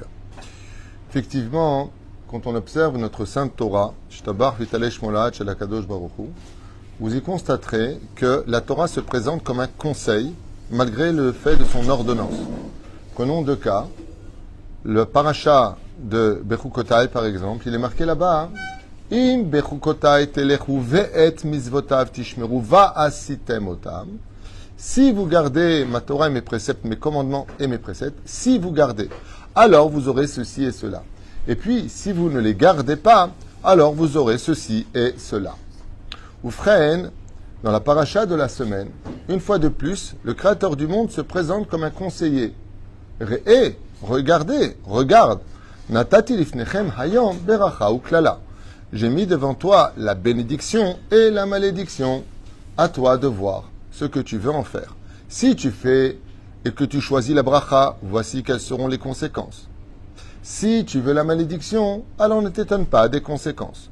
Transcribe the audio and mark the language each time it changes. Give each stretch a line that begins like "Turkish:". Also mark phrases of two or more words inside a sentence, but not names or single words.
French: Effectivement, quand on observe notre Sainte Torah, vous y constaterez que la Torah se présente comme un conseil, malgré le fait de son ordonnance. Prenons deux cas. Le parasha de Bechukotai, par exemple, il est marqué là-bas,
Hebrew: אם בחקתי תלכו ואת מצותיו תשמרו ועשיתם אתם.
French: Si vous gardez ma Torah et mes préceptes, mes commandements et mes préceptes, si vous gardez, alors vous aurez ceci et cela. Et puis, si vous ne les gardez pas, alors vous aurez ceci et cela. Oufren, dans la paracha de la semaine, une fois de plus, le Créateur du monde se présente comme un conseiller. Regardez, regarde.
Hebrew: נתתי לפניכם היום ברכה וקללה.
French: J'ai mis devant toi la bénédiction et la malédiction. À toi de voir ce que tu veux en faire. Si tu fais et que tu choisis la bracha, voici quelles seront les conséquences. Si tu veux la malédiction, alors ne t'étonne pas des conséquences.